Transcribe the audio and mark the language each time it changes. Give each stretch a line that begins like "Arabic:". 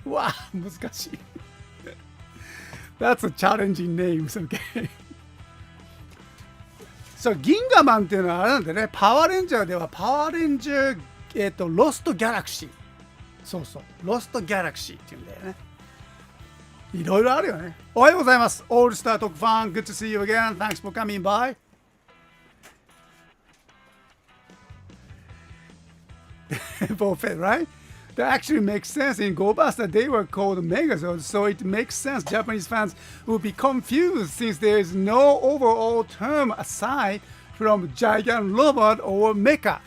English: Wow,
Japanese: 難しい。
English: That's a challenging names, okay.
Japanese: そう、ギンガマンっていうのはあれなんでね、パワーレンジャーではパワーレンジャー、ロストギャラクシー。そうそう、ロストギャラクシーっていうんだよね。いろいろあるよね。おはようございます。
English: オールスター特ファン、good to see you again. Thanks for coming by. Both, right? That actually makes sense. In GoBuster, they were called Megazords, so it makes sense Japanese fans will be confused since there is no overall term aside from giant robot or mecha.